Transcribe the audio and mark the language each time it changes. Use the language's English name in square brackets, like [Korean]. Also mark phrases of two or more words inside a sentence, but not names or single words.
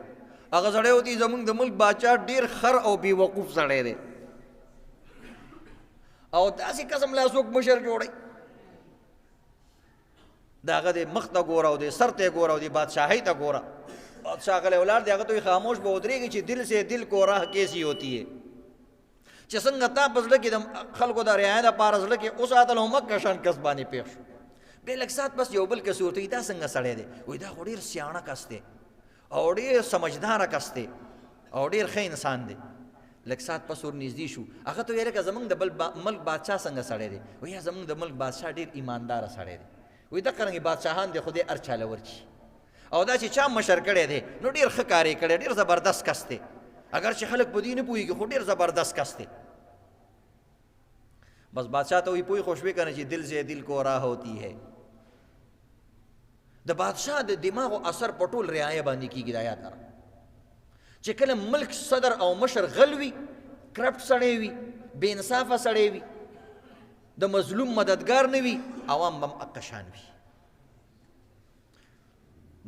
[Pashto] هغه سړی وتی زمونږ د ملک بادشاه ډېر خر او بېوقوف سړی دی او داسې قسم لا څوک مشر جوړوي. د هغه د مخ ته ګوره او د سر ته یې ګوره او د بادشاهۍ ته ګوره. بادشاه غلی ولاړ دی، هغه ته وایي خاموش به ودرېږي چې [Urdu] دل سے دل کو راہ کیسی ہوتی ہے. [Pashto] چې څنګه تا په زړه کې د خلکو د رعایت دپاره زړه کې وساتل، همدغه شان کس باندې پېښ شو. بیا لږ ساعت بس یو بل کس ورته وایي دا څنګه سړی دی؟ وایي دا خو ډېر سیاڼه کس دی او ډېر سمجداره کس دی او ډېر ښه انسان دی. لږ ساعت پس ور نږدې شو. هغه ته ویل که زمونږ د بل ملک بادشاه څنګه سړی دی؟ وایي زمونږ د ملک بادشاه ډېر ایمانداره سړی دی. وایي دغه رنګې بادشاهان دی خو دې هر چا له ورکړي او دا چې چا مشر کړی دی نو ډېر ښه کار یې کړی، ډېر زبردست کس دی. اگر چې خلک په دې نه پوهېږي خو ډېر زبردست کس دی. بس بادشاہ ته وایي پوه خو شوې که نه چې [Urdu] دل سے دل کو راہ ہوتی ہے. [Pashto] د بادشاه د دماغو اثر په ټول رعایه باندې کېږي. دا یاد لره چې کله ملک صدر او مشر غل وي، کرپټ سړی وي، بې انصافه سړی وي، د مظلوم مددگار نه وي، عوام هم هغه شان وي.